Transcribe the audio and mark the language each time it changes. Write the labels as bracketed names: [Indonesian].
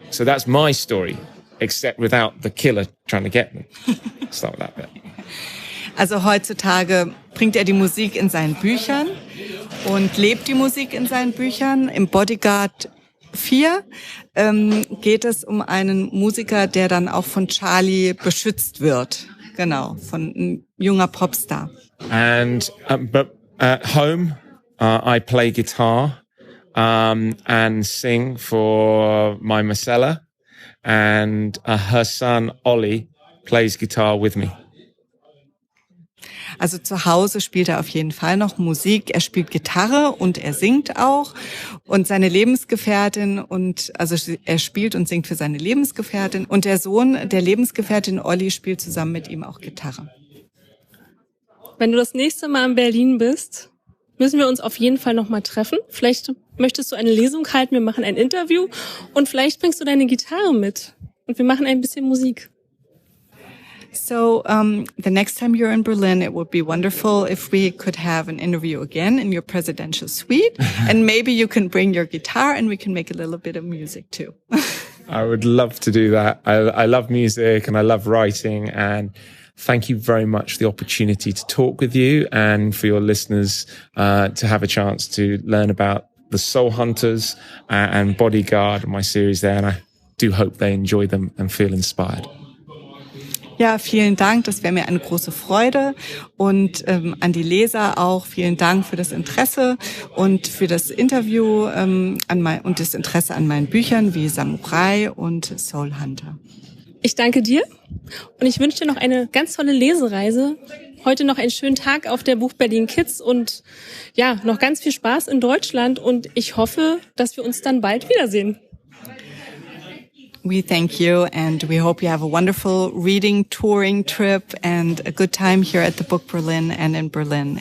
[English] So that's my story, except without the killer trying to get me. Start with that bit. [German] Also heutzutage bringt er die Musik in seinen Büchern und lebt die Musik in seinen Büchern. Im Bodyguard 4 geht es um einen Musiker, der dann auch von Charlie beschützt wird. Genau, von einem junger Popstar. [English] And but at home, I play guitar and sing for my Marcella, and her son Ollie plays guitar with me. [German] Also zu Hause spielt er auf jeden Fall noch Musik. Er spielt Gitarre und er singt auch. Und seine Lebensgefährtin er spielt und singt für seine Lebensgefährtin. Und der Sohn der Lebensgefährtin Olli spielt zusammen mit ihm auch Gitarre. Wenn du das nächste Mal in Berlin bist, müssen wir uns auf jeden Fall noch mal treffen. Vielleicht möchtest du eine Lesung halten, wir machen ein Interview und vielleicht bringst du deine Gitarre mit und wir machen ein bisschen Musik. [English] So the next time you're in Berlin, it would be wonderful if we could have an interview again in your presidential suite. And maybe you can bring your guitar and we can make a little bit of music too. I would love to do that. I love music and I love writing, and thank you very much for the opportunity to talk with you and for your listeners to have a chance to learn about the Soul Hunters and Bodyguard, my series there. And I do hope they enjoy them and feel inspired. [German] Ja, vielen Dank. Das wäre mir eine große Freude. Und an die Leser auch vielen Dank für das Interesse und für das Interview und das Interesse an meinen Büchern wie Samurai und Soul Hunter. Ich danke dir und ich wünsche dir noch eine ganz tolle Lesereise. Heute noch einen schönen Tag auf der Buch Berlin Kids und ja, noch ganz viel Spaß in Deutschland und ich hoffe, dass wir uns dann bald wiedersehen. [English] We thank you and we hope you have a wonderful reading, touring trip and a good time here at the Buch Berlin and in Berlin.